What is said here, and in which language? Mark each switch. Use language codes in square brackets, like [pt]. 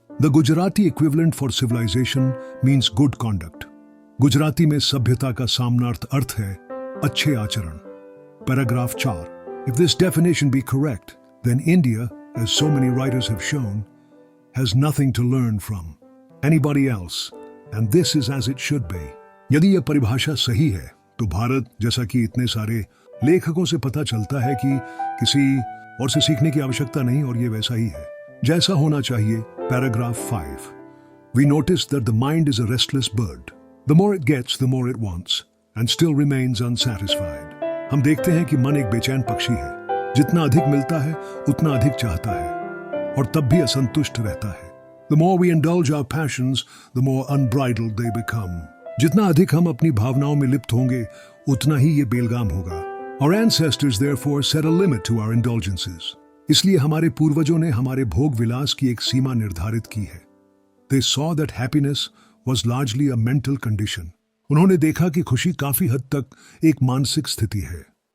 [en] The Gujarati equivalent for civilization means good conduct. [hi] Gujarati में सभ्यता का सामनार्थ अर्थ है अच्छे आचरण. [en] Paragraph 4. If this definition be correct, then India, as so many writers have shown, has nothing to learn from anybody else, and this is as it should be. [hi] यदि यह परिभाषा सही है, तो भारत, जैसा कि इतने सारे लेखकों से पता चलता है कि किसी और से सीखने की आवश्यकता नहीं और ये वैसा ही है जैसा होना चाहिए. [en] Paragraph 5. We notice that the mind is a restless bird. The more it gets, the more it wants, and still remains unsatisfied. [hi] हम देखते हैं कि मन एक बेचैन पक्षी है. जितना अधिक मिलता है, उतना अधिक चाहता है, और तब भी असंतुष्ट रहता है. [en] The more we indulge our passions, the more unbridled they become. [hi] जितना अधिक हम अपनी भावनाओं में लिप्त होंगे, उतना ही ये बेलगाम होगा. [en] Our ancestors therefore set a limit to our indulgences. [hi] इसलिए हमारे पूर्वजों ने हमारे भोग विलास की एक सीमा निर्धारित की है. [en] They saw that happiness was largely a mental condition. [hi] उन्होंने देखा कि खुशी काफी हद तक एक मानसिक स्थिति है.